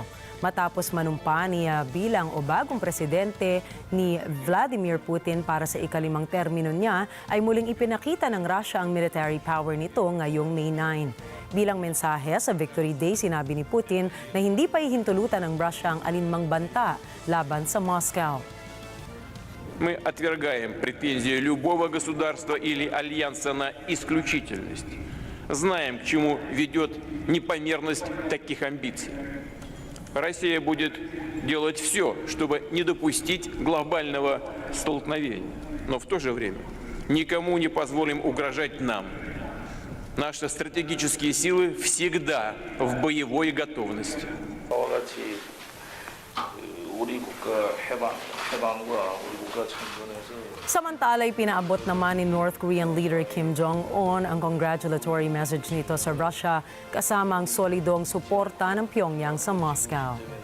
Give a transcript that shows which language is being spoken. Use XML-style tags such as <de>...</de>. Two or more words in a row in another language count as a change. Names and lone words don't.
<tl>Matapos manumpa niya bilang o bagong presidente ni Vladimir Putin para sa ika-5 termino niya, ay muling ipinakita ng Russia ang</tl> <en>military power</en> <tl>nito ngayong May 9. Bilang mensahe sa Victory Day, sinabi ni Putin na hindi pa ihintulutan ng Russia ang alinmang banta laban sa Moscow.</tl> <ru>Мы отвергаем претензии любого государства или альянса на исключительность. Знаем, к чему ведет непомерность таких амбиций. Россия будет делать все, чтобы не допустить глобального столкновения. Но в то же время никому не позволим угрожать нам. Наши стратегические силы всегда в боевой готовности.</ru> <tl>Samantala'y pinaabot naman ni</tl> <en>North Korean leader</en> <tl>Kim Jong-un ang</tl> <en>congratulatory message</en> <tl>nito sa Russia kasama ang solidong suporta ng Pyongyang sa Moscow.</tl>